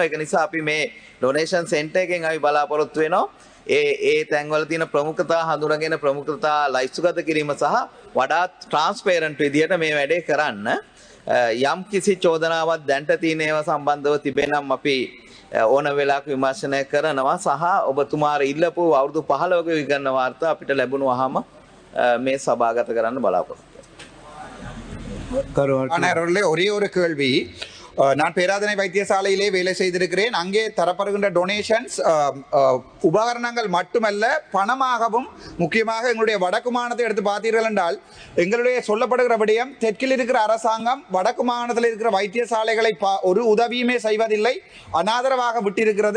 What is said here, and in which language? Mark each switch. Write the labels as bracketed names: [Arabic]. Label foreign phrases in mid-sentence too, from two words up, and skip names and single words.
[Sinhala] ඒක නිසා අපි මේ [English] donation center [Sinhala] එකෙන් අපි බලාපොරොත්තු වෙනවා ඒ තැන්වල තියෙන ප්‍රමුඛතා හඳුනාගෙන ප්‍රමුඛතා ලයිස්තුගත කිරීම සහ වඩාත් ට්‍රාන්ස්පේරන්ට් විදියට මේ වැඩේ කරන්න. යම් කිසි චෝදනාවක් දැන්ට තියෙන ඒවා සම්බන්ධව තිබෙනම් අපි ඕන වෙලාවක විමර්ශනය කරනවා සහ ඔබතුමාට ඉල්ලපු අවුරුදු 15ක විගණන වාර්තා අපිට ලැබුණාම මේ සභාගත කරන්න බලාපොරොත්තු [Tamil] கருவாட்டு ஆணையர்களே ஒரே ஒரு கேள்வி நான் பேராதனை வைத்தியசாலையிலே வேலை செய்திருக்கிறேன். அங்கே தரப்படுகின்ற டொனேஷன்ஸ் உபகரணங்கள் மட்டுமல்ல பணமாகவும் முக்கியமாக எங்களுடைய வடக்கு மாநிலத்தை எடுத்து பார்த்தீர்கள் என்றால் எங்களுடைய சொல்லப்படுகிற விடயம் தெற்கில் இருக்கிற அரசாங்கம் வடக்கு மாநிலத்தில் இருக்கிற வைத்தியசாலைகளை ஒரு உதவியுமே செய்வதில்லை, அனாதரவாக விட்டிருக்கிறது.